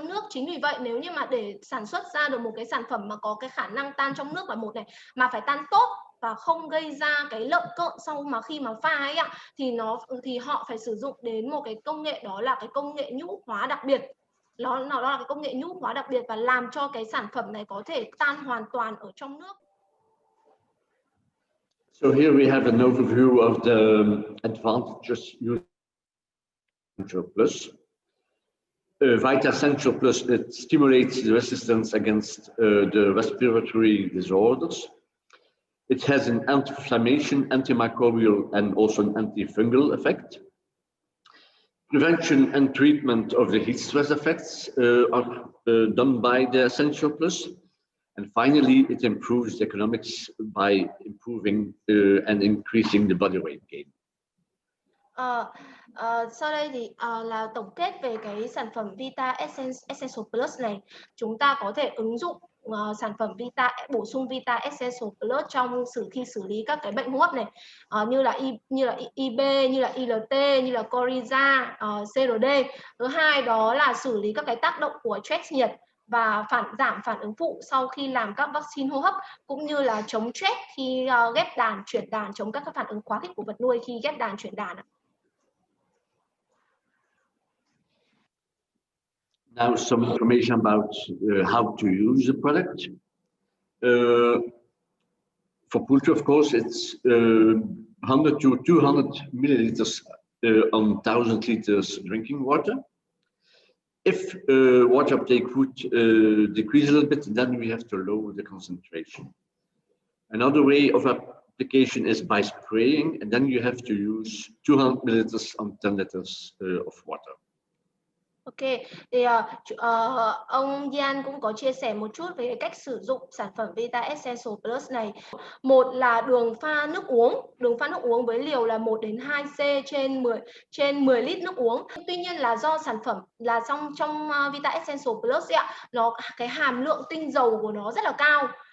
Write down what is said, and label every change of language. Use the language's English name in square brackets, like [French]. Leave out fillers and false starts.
[Vietnamese] Chính vì vậy nếu như mà để sản xuất ra được một cái sản phẩm mà có cái khả năng tan trong nước là một này, mà phải tan tốt và không gây ra cái lợn cợn sau mà khi mà pha ấy thì họ phải sử dụng đến một cái công nghệ, đó là cái công nghệ nhũ hóa đặc biệt. Nó là cái công nghệ nhũ hóa đặc biệt và làm cho cái sản phẩm này có thể tan hoàn toàn ở trong nước. [English] So here we have an overview of the advantages using Essential Plus. Vita Essential Plus, it stimulates the resistance against the respiratory disorders. It has an anti-inflammation, antimicrobial, and also an antifungal effect. Prevention and treatment of the heat stress effects are done by the Essential Plus. And finally, it improves the economics by improving and increasing the body weight gain. [Vietnamese] Sau đây thì là tổng kết về cái sản phẩm Vita Essential Plus này. Chúng ta có thể ứng dụng sản phẩm bổ sung Vita Essential Plus trong khi xử lý các cái bệnh hô hấp này, như là IB, như là ILT, như là Coriza, CRD. Thứ hai đó là xử lý các cái tác động của stress nhiệt và giảm phản ứng phụ sau khi làm các vaccine hô hấp, cũng như là chống stress khi ghép đàn, chuyển đàn, chống các phản ứng quá khích của vật nuôi khi ghép đàn, chuyển đàn. [English] Now some information about how to use the product. For poultry, of course, it's 100 to 200 milliliters on 1,000 liters drinking water. If water uptake would decrease a little bit, then we have to lower the concentration. Another way of application is by spraying, and then you have to use 200 milliliters on 10 liters of water. [Vietnamese] Ok, thì ông Yan cũng có chia sẻ một chút về cái cách sử dụng sản phẩm Vita Essential Plus này. Một là đường pha nước uống với liều là 1 đến 2 C trên 10 lít nước uống. Tuy nhiên là do sản phẩm là trong Vita Essential Plus ấy ạ, cái hàm lượng tinh dầu của nó rất là cao.